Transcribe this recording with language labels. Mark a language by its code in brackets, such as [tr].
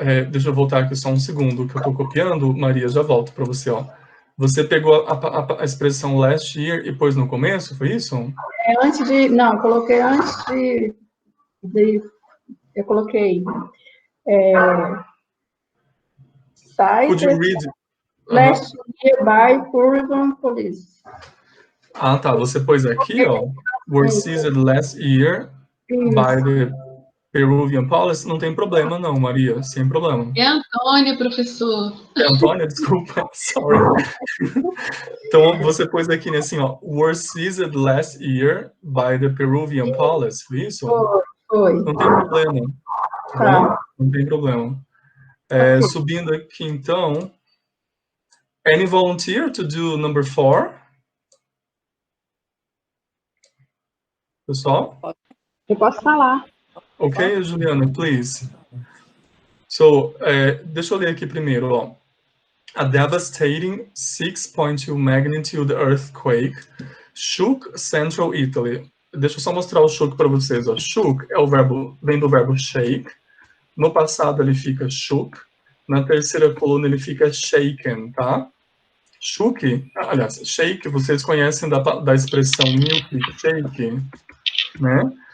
[pt] Deixa eu voltar aqui só um segundo, que eu estou copiando. Maria, já volto para você, ó. Você pegou a expressão [en] last year [pt] e pôs no começo, foi isso? Não, coloquei antes eu coloquei [en] Could you read? Last year by Peruvian police. [pt] Ah, tá. Você pôs aqui, ó. [en] Were seized last year by the Peruvian police. [pt] Não tem problema, não, Maria. Sem problema. É Antônia, professor. É Antônia, desculpa. [en] Sorry. [pt] Então, você pôs aqui, né, assim, ó. [en] Were seized last year by the Peruvian police. [pt] Foi isso? Foi. Não tem problema. Tá. Não tem problema. Subindo aqui, então. [en] Any volunteer to do number 4? [pt] Pessoal? Eu posso falar. [en] Ok, Juliana, please. [pt] So, deixa eu ler aqui primeiro, ó. [en] A devastating 6.2 magnitude earthquake shook central Italy. [pt] Deixa eu só mostrar o shook para vocês, ó. Shook vem do verbo shake. No passado ele fica shook. Na terceira coluna ele fica shaken, tá? Shook, aliás, shake, vocês conhecem da expressão milkshake, né?